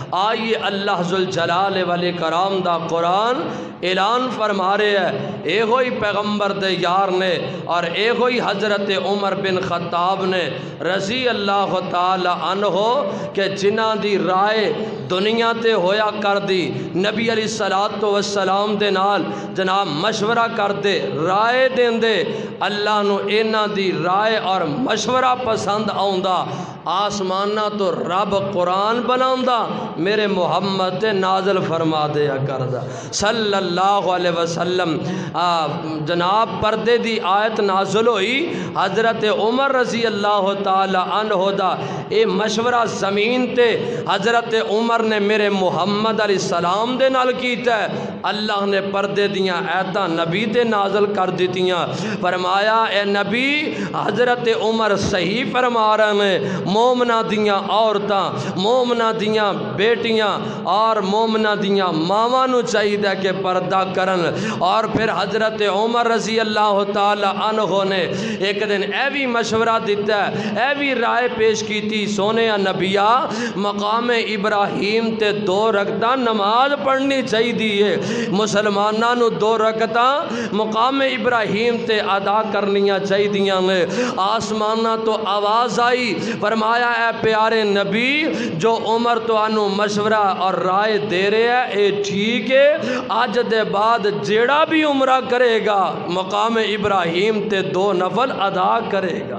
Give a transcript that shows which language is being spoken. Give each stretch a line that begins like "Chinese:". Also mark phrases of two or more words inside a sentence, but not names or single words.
Punjabi: آئیے اللہ ذوالجلال والاکرام دا قرآن اعلان فرما رہے ہے، اے ہوئی پیغمبر دے یار نے اور اے ہوئی حضرت عمر بن خطاب نے
Arabic: رضی اللہ تعالی عنہ
Punjabi: کہ جنہ دی رائے دنیا تے ہویا کر دی، نبی
Arabic: علیہ الصلوۃ والسلام
Punjabi: دے نال جناب مشورہ کر دے، رائے دین دے، اللہ نو اینا دی رائے اور مشورہ پسند آؤندا، آسمانہ تو رب قرآن بناؤندا، میرے محمد تے نازل فرما دیا کردہ
Arabic: صلی اللہ علیہ وسلم۔
Punjabi: جناب پردے دی آیت نازل ہوئی، حضرت عمر
Arabic: رضی اللہ تعالی عنہ
Punjabi: دا اے مشورہ زمین تے حضرت عمر نے میرے محمد
Arabic: علیہ السلام
Punjabi: دے نال کیتا ہے، اللہ نے پردے دیاں آیتاں نبی تے نازل کر دیتیاں، فرمایا اے نبی حضرت عمر صحیح فرما رہے ہیں، مومنہ دیاں عورتاں، مومنہ دیاں بیٹیاں اور مومنہ دیاں ماواں نو چاہیے کہ پردہ کرن۔ اور پھر حضرت عمر
Arabic: رضی اللہ تعالی عنہ
Punjabi: نے ایک دن اے بھی مشورہ دیتا ہے، اے بھی رائے پیش کی تھی، سونے نبیہ مقام ابراہیم تے 2 رکعتاں نماز پڑھنی چاہیے، مسلماناں نو 2 رکعتاں مقام ابراہیم تے ادا کرنیاں چاہیے۔ آسمانہ تو آواز آئی، فرمایا اے پیارے نبی جو عمر تو انو مشورہ اور رائے دے رہے ہیں اے ٹھیک ہے، آج دے بعد جیڑا بھی عمرہ کرے گا مقام ابراہیم تے 2 نفل ادا کرے گا۔